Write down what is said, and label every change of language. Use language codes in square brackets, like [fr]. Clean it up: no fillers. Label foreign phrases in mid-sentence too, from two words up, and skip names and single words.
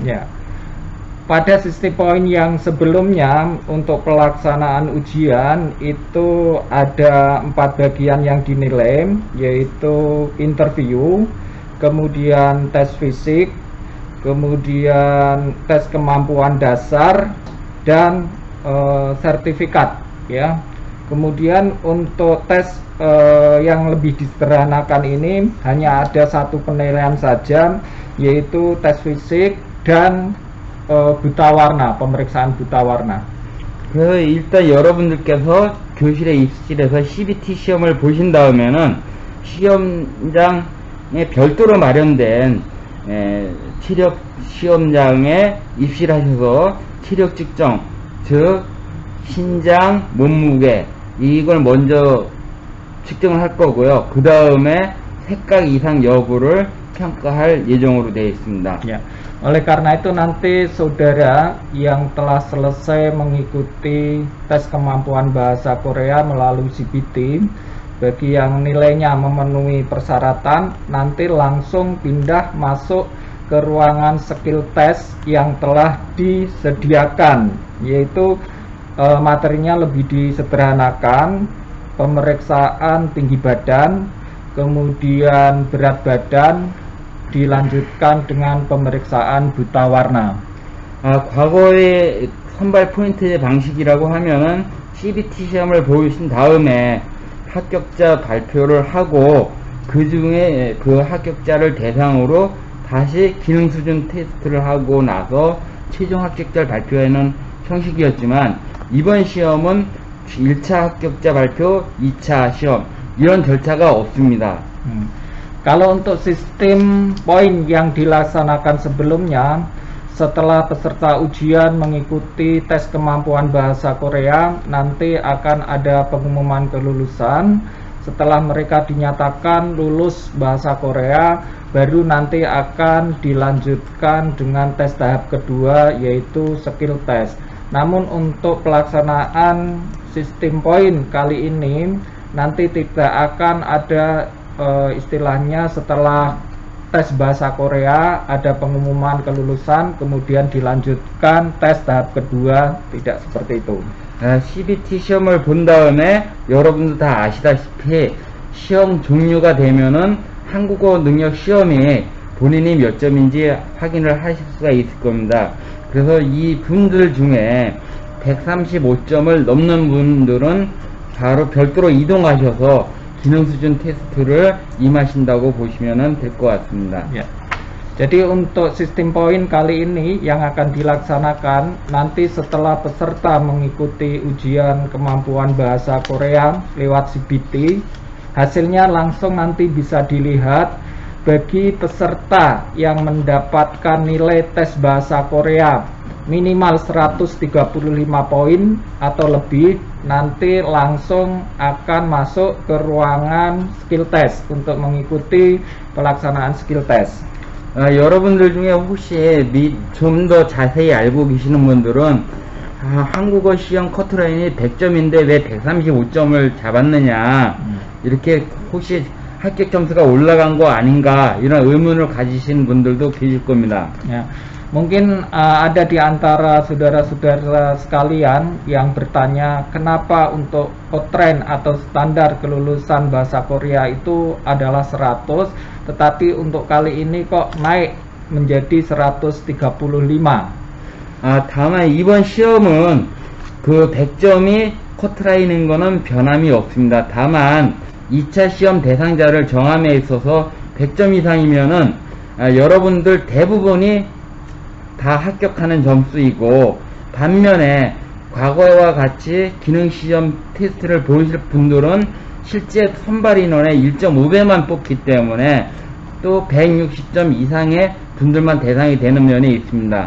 [id] Ya. Pada sistem poin yang sebelumnya untuk pelaksanaan ujian itu ada 4 bagian yang dinilai, yaitu interview, kemudian tes fisik, kemudian tes kemampuan dasar, dan sertifikat, ya. Kemudian untuk tes yang lebih disederhanakan ini hanya ada satu penilaian saja, yaitu tes fisik dan buta warna, pemeriksaan buta warna. [ko] 그래서 일단 여러분들께서 교실에 입실해서 CBT 시험을 보신 다음에는 시험장에 별도로 마련된 체력 시험장에 입실하셔서 체력 측정, 즉 신장, 몸무게 이걸 먼저 측정을 할 거고요. 그 다음에 색각 이상 여부를 평가할 예정으로 되어 있습니다. [id] Ya, oleh karena itu nanti saudara yang telah selesai mengikuti tes kemampuan bahasa Korea melalui CBT, bagi yang nilainya memenuhi persyaratan, nanti langsung pindah masuk ke ruangan [en] skill test [id] yang telah disediakan, yaitu materinya lebih disederhanakan, pemeriksaan tinggi badan, kemudian berat badan, dilanjutkan dengan pemeriksaan buta warna. [ko] 과거의 선발 포인트 방식이라고 하면은 CBT 시험을 보신 다음에 합격자 발표를 하고 그 중에 그 합격자를 대상으로 다시 기능 수준 테스트를 하고 나서 최종 합격자를 발표하는 형식이었지만 이번 시험은 1차 합격자 발표, 2차 시험 이런 절차가 없습니다. [id] Kalau untuk sistem poin yang dilaksanakan sebelumnya, setelah peserta ujian mengikuti tes kemampuan bahasa Korea, nanti akan ada pengumuman kelulusan. Setelah mereka dinyatakan lulus bahasa Korea, baru nanti akan dilanjutkan dengan tes tahap kedua, yaitu [en] skill test. [id] Namun untuk pelaksanaan sistem poin kali ini nanti tidak akan ada istilahnya setelah tes bahasa Korea ada pengumuman kelulusan kemudian dilanjutkan tes tahap kedua, tidak seperti itu. [ko] CBT 시험을 본 다음에 여러분도 다 아시다시피 시험 종료가 되면은 한국어 능력 시험이 본인이 몇 점인지 확인을 하실 수가 있을 겁니다. 그래서 이 분들 중에 135점을 넘는 분들은 바로 별도로 이동하셔서 기능 수준 테스트를 임하신다고 보시면 될 것 같습니다. [id] Ya. Jadi untuk sistem poin kali ini yang akan dilaksanakan nanti setelah peserta mengikuti ujian kemampuan bahasa Korea lewat CBT, hasilnya langsung nanti bisa dilihat. Bagi peserta yang mendapatkan nilai tes bahasa Korea minimal 135 poin atau lebih, nanti langsung akan masuk ke ruangan [en] skill test [id] untuk mengikuti pelaksanaan [en] skill test. [ko] 여러분들 중에 혹시 좀 더 자세히 알고 계시는 분들은 한국어 시험 커트라인이 100점인데 왜 135점을 잡았느냐, 이렇게 혹시 합격 점수가 올라간 거 아닌가 이런 의문을 가지신 분들도 계실 겁니다. [id] Ya, mungkin ada di antara saudara-saudara sekalian yang bertanya kenapa untuk Cochrane atau standar kelulusan bahasa Korea itu adalah 100, tetapi untuk kali ini kok naik menjadi 135. [ko] 다만 이번 시험은 그 100점이 커트라인인 거는 변함이 없습니다. 다만 2차 시험 대상자를 정함에 있어서 100점 이상이면은 여러분들 대부분이 다 합격하는 점수이고, 반면에 과거와 같이 기능시험 테스트를 보실 분들은 실제 선발 인원의 1.5배만 뽑기 때문에 또 160점 이상의 분들만 대상이 되는 면이 있습니다.